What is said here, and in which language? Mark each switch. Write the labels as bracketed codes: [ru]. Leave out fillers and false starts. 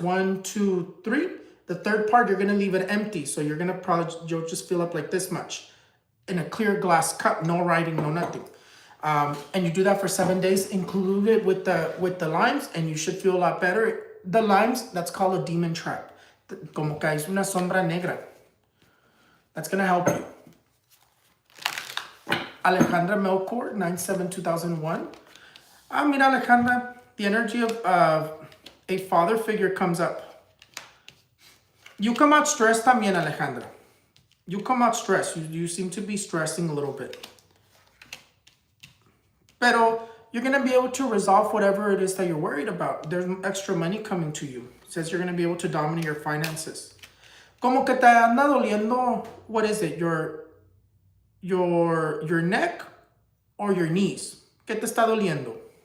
[en] 1, 2, 3. The third part, you're going to leave it empty. So you're going to you'll just fill up like this much. In a clear glass cup, no writing, no nothing. And you do that for 7 days, include it with the limes, and you should feel a lot better. The limes, that's called a demon trap. [es] Como que es una sombra negra. [en] That's going to help you. Alejandra Melkor, 9/7/2001. [es] Mira, [en] Alejandra, the energy of a father figure comes up. You come out stressed [es] también, [en] Alejandra. You come out stressed. You seem to be stressing a little bit. [es] Pero [en] you're going to be able to resolve whatever it is that you're worried about. There's extra money coming to you. It says you're going to be able to dominate your finances. [es] Como que te anda doliendo, [en] what is it? Your neck or your knees? [es] ¿Qué te está doliendo?